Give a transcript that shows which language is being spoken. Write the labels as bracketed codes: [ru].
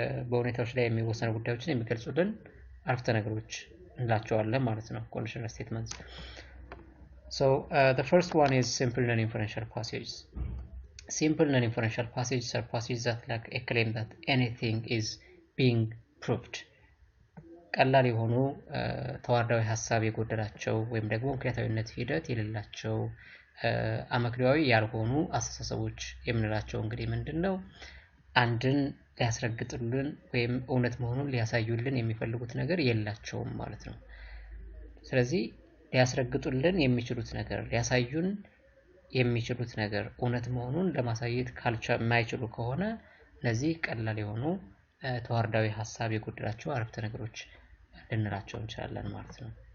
[am] በሁኔታዎች ላይ የሚወሰኑ ጉዳዮችን የሚገልጹልን አረፍተ ነገሮች እንላቸዋለን ማለት ነው። ኮንዲሽናል ስቴትመንትስ። [en] So the first one is simple non-inferential passages. Simple non-inferential passages are passages that lack a claim that anything is being proved. [am] ቀላል የሆኑ ተዋረዳዊ ሐሳብ የጎደላቸው ወይም ደግሞ ምክንያታዊነት ሂደት የሌላቸው አመክንዮአዊ ያልሆኑ አስተሳሰቦች የምንላቸው እንግዲህ ምንድነው? አንድን ሊያስረግጡልን ወይም እውነት መሆኑን ሊያሳዩልን የሚፈልጉት ነገር የላቸውም ማለት ነው። ስለዚህ ሊያስረግጡልን የሚችሉት ነገር ሊያሳዩን የሚችሉት ነገር እውነት መሆኑን ለማሳየት የማይችሉ ከሆነ እነዚህ ቀላል የሆኑ ተዋረዳዊ ሐሳብ የጎደላቸው አረፍተ ነገሮች ልንላቸው እንችላለን ማለት ነው።